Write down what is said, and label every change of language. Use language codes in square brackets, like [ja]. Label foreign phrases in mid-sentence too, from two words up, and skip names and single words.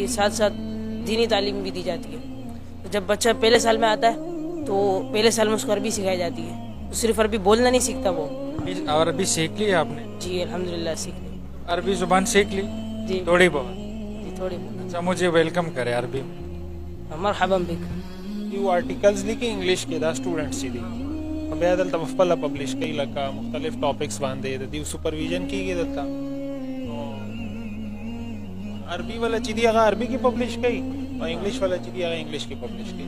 [ur] ساتھ ساتھ دینی تعلیم بھی دی جاتی ہے. جب بچہ پہلے سال میں آتا ہے تو پہلے سال میں اس کو عربی سکھائی جاتی ہے. تو صرف عربی بولنا نہیں سیکھتا وہ. اور عربی سیکھ لی آپ نے؟ جی الحمدللہ سیکھ لی. عربی زبان سیکھ لی؟ جی تھوڑی بہت. جی تھوڑی بہت. اچھا مجھے ویلکم کرے عربی میں. [ar] مرحبا بک. [ps] یو آرټیکلز لیکي انګلیش کې دا سټوډنټس چې دي بیا دلته په خپله پبلش کوي لکه مختلف ټاپکس باندې د دې سپرویژن کېږي دلته. عربي والا چې دي هغه عربي کې پبلش کوي او انګلیش والا چې دي هغه انګلیش کې پبلش کوي.